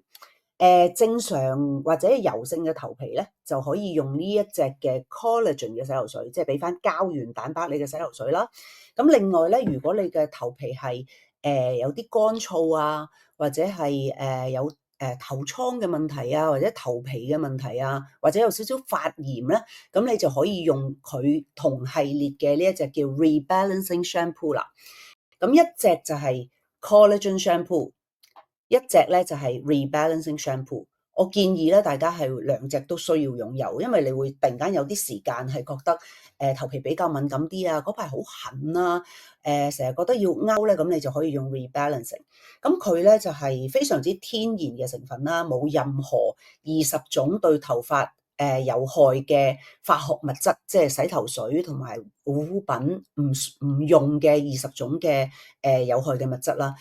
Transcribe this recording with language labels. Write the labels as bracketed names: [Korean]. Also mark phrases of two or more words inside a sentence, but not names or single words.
[Cantonese] 正常或者油性嘅頭皮咧，就可以用呢一隻嘅 collagen 嘅洗頭水，即係俾翻膠原蛋白你嘅洗頭水啦。咁另外咧，如果你嘅頭皮係有啲乾燥啊，或者係有頭瘡嘅問題啊，或者頭皮嘅問題啊，或者有少少發炎咧，咁你就可以用佢同系列嘅呢一隻叫 [English] rebalancing shampoo [Cantonese] 啦。咁一隻就係 [English] collagen shampoo。 [Cantonese] 一隻咧就係 [English] rebalancing shampoo， [Cantonese] 我建議咧大家係兩隻都需要擁有，因為你會突然間有啲時間係覺得頭皮比較敏感啲啊，嗰排好痕啊，成日覺得要勾咧，咁你就可以用 rebalancing。咁佢咧就係非常之天然嘅成分啦，冇任何20種對頭髮有害嘅化學物質，即係洗頭水同埋護膚品唔用嘅20種嘅有害嘅物質啦。